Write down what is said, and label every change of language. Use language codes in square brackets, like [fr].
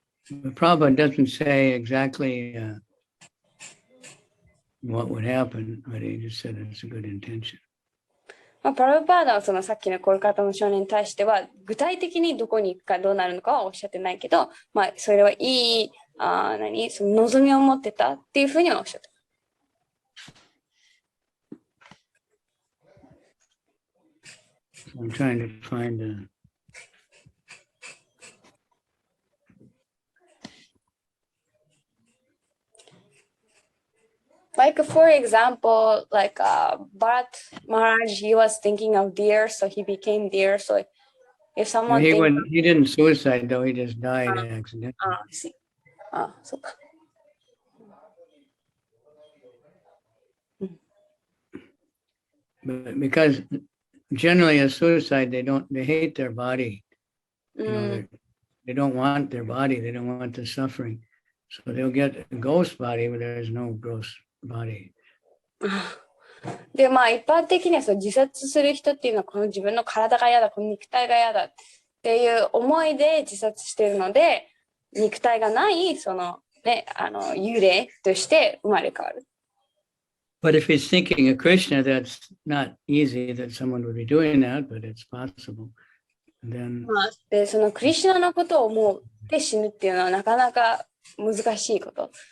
[en] The Prabhupada doesn't say exactly what would happen, but he just said it's a good intention. [ja] プラブパーダはさっきのコルカタの少年に対しては具体的にどこに行くかどうなるのかはおっしゃってないけど、それはいいその望みを持ってたっていうふうにはおっしゃってた。 [en] I'm trying to find Like for example, like Bharat Maharaj, he was thinking of deer, so he became deer. So if someone he didn't suicide though, he just died accidentally. See. So. But because generally a suicide, they hate their body. They don't want their body, they don't want the suffering. So they'll get a ghost body, but there is no ghost body. [ja] で、一般的には自殺する人っていうのはこの自分の体が嫌だ、この肉体が嫌だっていう思いで自殺しているので、肉体がない幽霊として生まれ変わる。 [en] But if he's thinking of Krishna, that's not easy that someone would be doing that, but it's possible. Then... [ja] で、クリシュナのことを思って死ぬっていうのはなかなか難しいこと。